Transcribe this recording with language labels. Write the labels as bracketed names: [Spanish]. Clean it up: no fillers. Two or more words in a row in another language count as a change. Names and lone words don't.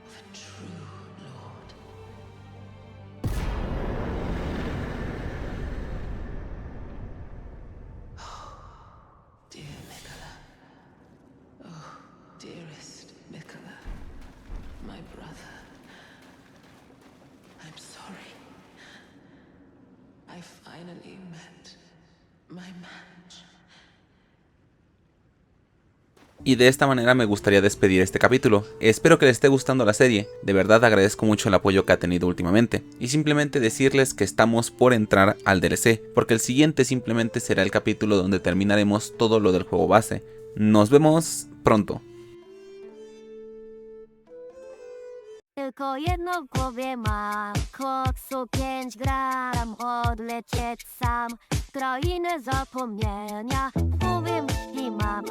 [English] true lord. Dear Mikola. Oh, dearest Mikola. My brother. I'm sorry. I finally met my match. [Spanish] Y de esta manera me gustaría despedir este capítulo. Espero que les esté gustando la serie, de verdad agradezco mucho el apoyo que ha tenido últimamente. Y simplemente decirles que estamos por entrar al DLC, porque el siguiente simplemente será el capítulo donde terminaremos todo lo del juego base. Nos vemos pronto. [Polish] Tylko jedno w głowie mam, koksu 5 gram, odlecieć sam w krainę zapomnienia. W głowie myśli mam,